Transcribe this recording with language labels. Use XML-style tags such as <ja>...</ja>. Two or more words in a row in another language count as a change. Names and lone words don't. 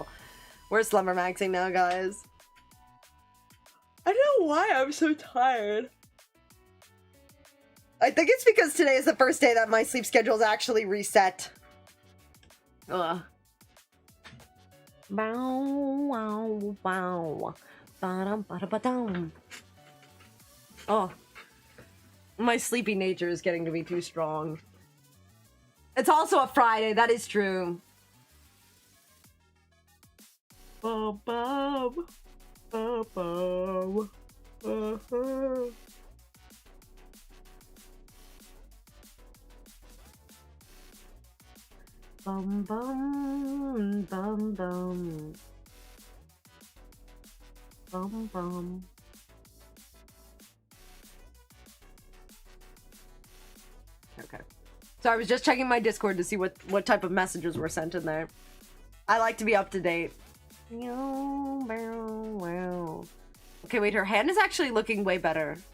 <en>We're slumber maxing now, guys. I don't know why I'm so tired. I think it's because today is the first day that my sleep schedule is actually reset. Ugh. Bow, wow, wow. Ba-dum, ba-da-ba-dum. Oh. My sleepy nature is getting to be too strong. It's also a Friday, that is true. Bum, bum. Bum, bum. Uh-huh. Bum, bum, bum, bum. Bum, bum. Okay. So I was just checking my Discord to see what type of messages were sent in there. I like to be up to date. Okay, wait, her hand is actually looking way better.</en>